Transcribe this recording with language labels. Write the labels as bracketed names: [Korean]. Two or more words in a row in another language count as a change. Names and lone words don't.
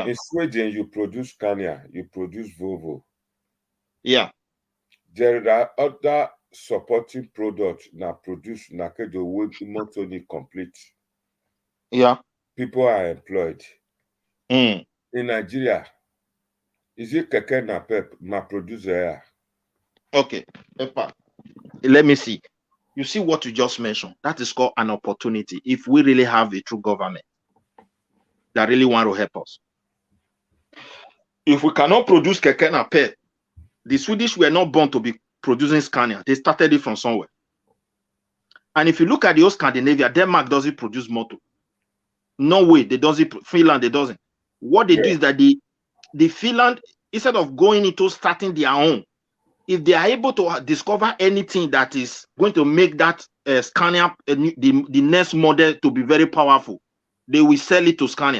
[English] In Sweden, you produce Scania, you produce Volvo. Yeah. There are other supporting products now produced na the way only complete. Yeah. People are employed. In Nigeria, is it keke na pep na producer? Okay. Epa. Let me see. You see what you just mentioned? That is called an opportunity. If we really have a true government that really want to help us. If we cannot produce keke na pep, the Swedish were not born to be producing Scania. They started it from somewhere. And if you look at the old Scandinavia, Denmark doesn't produce motor. Norway, they doesn't. Finland, they doesn't. What they do is that the Finland, instead of going into starting their own, if they are able to discover anything that is going to make that Scania, the next model to be very powerful, they will sell it to Scania.